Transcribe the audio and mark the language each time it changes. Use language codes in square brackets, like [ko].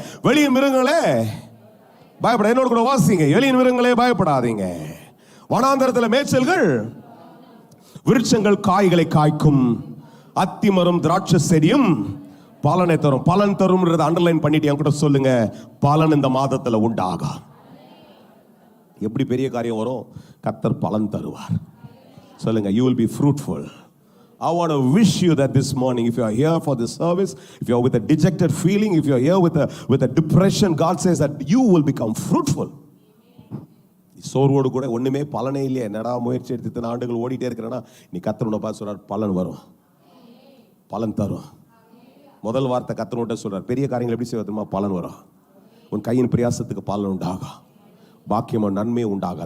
[ta] வெளிய மிருகங்களே பயப்பட, என்னோடு கூட வாசிங்க. வெளியின் மிருகங்களே பயப்படாதீங்க. வனாந்தரத்தில் மேய்ச்சல்கள், விருட்சங்கள் காய்களை காய்க்கும், அத்திமரம் திராட்சை செடியும் பலனை தரும். பலன் தரும்ன்றதை அண்டர்லைன் பண்ணிட்டு என் கூட சொல்லுங்க, பலன் இந்த மாதத்துல உண்டாகும். எப்படி பெரிய காரியம் வரும்? கர்த்தர் பலன் தருவார். சொல்லுங்க, [en] you will be fruitful. I want to wish you that this morning, if you are here for this service, if you are with a dejected feeling, if you are here with a depression, God says that you will become fruitful. [ta] சோர்வோடு கூட ஒண்ணுமே பலனே இல்லையே, என்னடா முயற்சி எடுத்து இத்தனை ஆண்டுகள் ஓடிட்டே இருக்கிறேன்னா, நீ கர்த்தர் உன்னை பார்த்து சொல்றார், பலன் வரும், பலன் தரும். முதல் வார்த்தை கர்த்தர் சொல்றார், பெரிய காரியங்கள் எப்படி செய்வதுமா? பலன் வரும். உன் கையின் பிரயாசத்துக்கு பலன் உண்டாகும், பாக்கியமும் நன்மையும் உண்டாகும்.